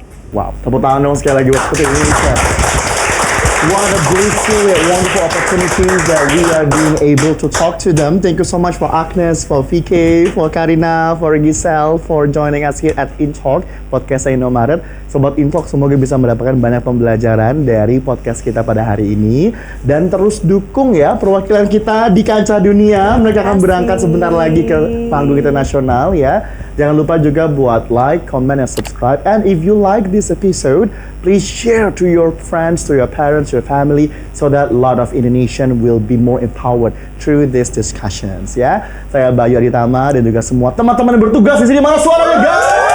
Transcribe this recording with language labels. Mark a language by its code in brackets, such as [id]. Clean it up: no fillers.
[id] Wow, tepuk tangan dong sekali lagi buat Putri Indonesia. [en] What a blissful and wonderful opportunities that we are being able to talk to them. Thank you so much for Agnes, for VK, for Karina, for Giselle, for joining us here at InTalk, podcast Indomaret. [id] Sobat InTalk, semoga bisa mendapatkan banyak pembelajaran dari podcast kita pada hari ini. Dan terus dukung ya perwakilan kita di kancah dunia. Mereka akan berangkat sebentar lagi ke panggung internasional ya. Jangan lupa juga buat [en] like, comment, and subscribe. And if you like this episode, please share to your friends, to your parents, your family, so that a lot of Indonesian will be more empowered through these discussions. [id] Ya, saya Bayu Aditama dan juga semua teman-teman yang bertugas di sini. Mana suaranya, guys?